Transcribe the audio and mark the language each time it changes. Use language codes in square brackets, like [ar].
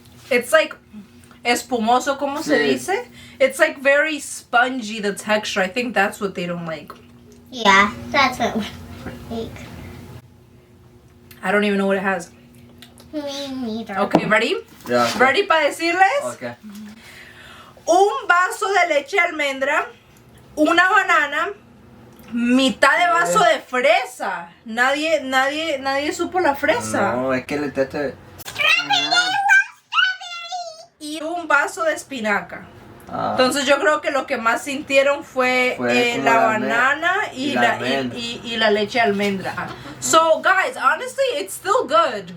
[en] It's like [es] espumoso, como se Sí. dice. [en] It's like very spongy, the texture. I think that's what they don't like. Yeah, that's what we like. I don't even know what it has. Me neither. Okay, ready? [es] Ya. [en] Ready [es] para decirles? [en] Okay. [es] Un vaso de leche de almendra, una banana, mitad de vaso de fresa. Nadie supo la fresa. No, es que le tete. Y un vaso de espinaca. Ah, Entonces yo creo que lo que más sintieron fue Fue como la la banana y y la la, almendra. y la leche de almendra. [en] So guys, honestly, it's still good.